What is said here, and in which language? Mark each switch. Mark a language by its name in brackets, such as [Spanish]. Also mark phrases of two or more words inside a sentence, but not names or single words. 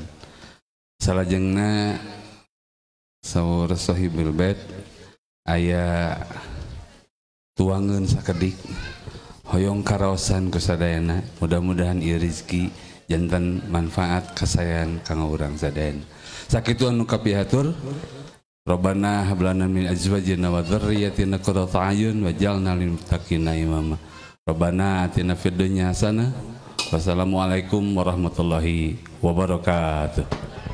[Sundanese] Salajengna saur [Arabic] صاحب البيت [Sundanese] aya tuangeun sakedik hoyong karaosan ku sadayana. Mudah-mudahan ieu rezeki janten manfaat kasayan kanggo urang sadayana. Sakitu anu kapihatur. [Arabic] ربنا هب لنا من أزواجنا وذرياتنا قرة أعين واجعلنا للمتقين إماما. ربنا آتنا في الدنيا حسنة. والسلام عليكم ورحمة الله وبركاته.